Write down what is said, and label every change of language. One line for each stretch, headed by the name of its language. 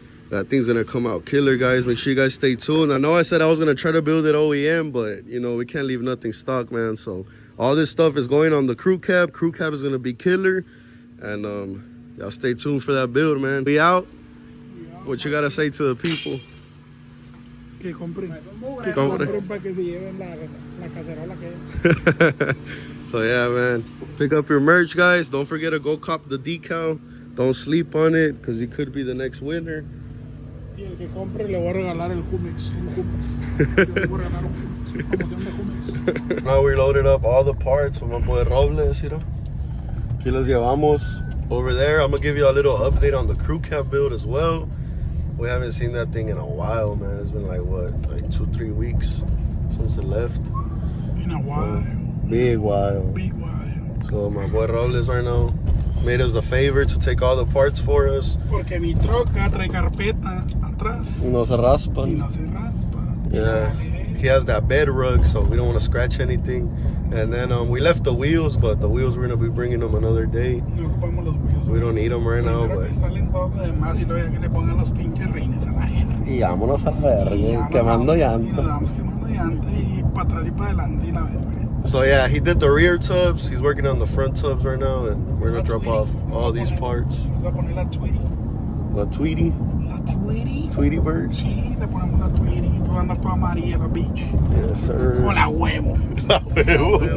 English: That thing's gonna come out killer, guys. Make sure you guys stay tuned. I know I said I was gonna try to build it OEM, but you know, we can't leave nothing stock, man. So all this stuff is going on the crew cab. Crew cab is gonna be killer. And y'all stay tuned for that build, man. Be out. What you gotta say to the people?
Spanish: Que compren. Que compren para que se lleven la cacerola que es.
English: So yeah, man. Pick up your merch, guys. Don't forget to go cop the decal. Don't sleep on it, because you could be the next winner.
Spanish: Y el que compre le voy a regalar el hummus. Un hummus. Yo le voy a regalar un hummus. Promoción de hummus.
English: Now we loaded up all the parts with my boy Robles, you know.
Spanish: Aquí los llevamos
English: over there. I'm gonna give you a little update on the crew cab build as well. We haven't seen that thing in a while, man. It's been like, what, like 2-3 weeks since it left. In a while. Big while. Big while. So my boy Robles right now made us a favor to take all the parts for us.
Spanish: Porque mi troca trae carpeta atrás. Y no se raspan. Y no se raspa.
English: Yeah. He has that bed rug, so we don't want to scratch anything. And then we left the wheels, but the wheels we're gonna be bringing them another day.
Spanish: No ocupamos los wheels.
English: We don't need them right now,
Spanish: Primero
English: but.
Spanish: que instalen todo lo demás y luego ya que le pongan los pinches rines a la ajena. Y vámonos a la Y ya verga, nos quemando vamos- Y nos llanta. vamos quemando llanta y para atrás y para adelante y la verga.
English: So yeah, he did the rear tubs. He's working on the front tubs right now, and we're gonna drop off all these parts.
Spanish: Le voy a poner la Tweety. La Tweety, La Tweety.
English: Tweety birds.
Spanish: Sí, le ponemos la Tweety. Va a andar toda amarilla la bitch.
English: Yes, sir.
Spanish: O la huevo. La huevo.